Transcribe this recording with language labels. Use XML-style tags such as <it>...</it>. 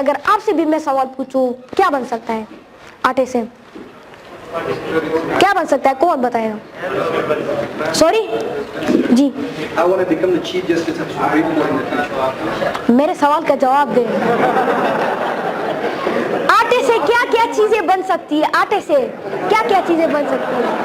<hi>अगर आपसे भी मैं सवाल पूछूं क्या बन सकता है आटे से, क्या बन सकता है? कौन बताएगा? Sorry ji,</hi> <en>I want to become the chief justice of Supreme Court in the future.</en> <hi>मेरे सवाल का जवाब दे। आटे से क्या क्या चीजें बन सकती है? आटे से क्या क्या चीजें बन सकती है?</hi>